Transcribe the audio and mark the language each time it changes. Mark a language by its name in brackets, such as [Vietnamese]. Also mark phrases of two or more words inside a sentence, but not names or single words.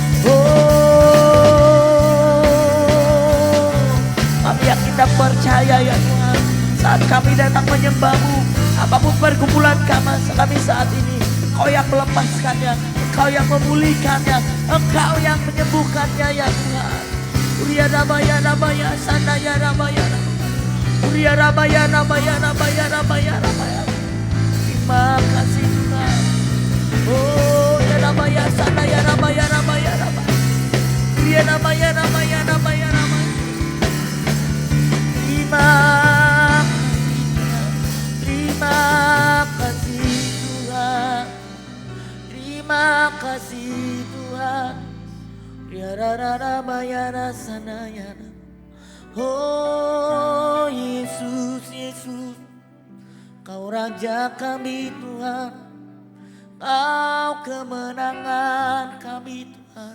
[Indonesian] Oh kami yakin dan percaya ya Tuhan, saat kami datang menyembah-Mu, apapun pergumulan kami saat ini, Kau yang melepaskannya, Engkau yang memulihkannya, Engkau yang menyembuhkannya ya Tuhan. Uria Ramaya Ramaya Sanaya Ramaya Ramaya, Uria Ramaya Ramaya Ramaya Ramaya Ramaya. Terima kasih Tuhan. Oh ya Ramaya Sanaya Ramaya Ramaya Ramaya, Uria Ramaya Ramaya Ramaya Ramaya. Terima kasih Tuhan, terima kasih Tuhan. Ya rara maya rasana ya. Oh Yesus, Yesus, Kau Raja kami Tuhan, Kau kemenangan kami Tuhan.